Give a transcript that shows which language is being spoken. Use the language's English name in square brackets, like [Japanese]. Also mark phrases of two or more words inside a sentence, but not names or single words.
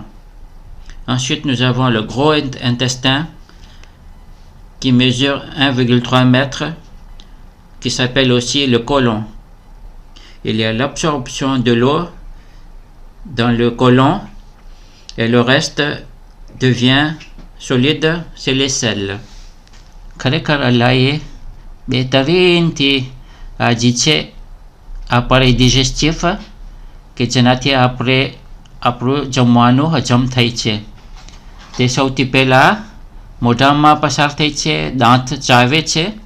[French] Ensuite, nous avons le gros intestin qui mesure 1,3 mètre, qui s'appelle aussi le côlon. Il y a l'absorption de l'eau dans le côlon et le reste devient solide, c'est les selles. [Gujarati] ખરેખર અલ્લાહે બહેતરીનથી જે છે આપણે ડિજેસ્ટિવ કે જેનાથી આપણે આપણું જમવાનું હજમ થાય છે તે સૌથી પહેલાં મોઢામાં પસાર થાય છે, દાંત ચાવે છે.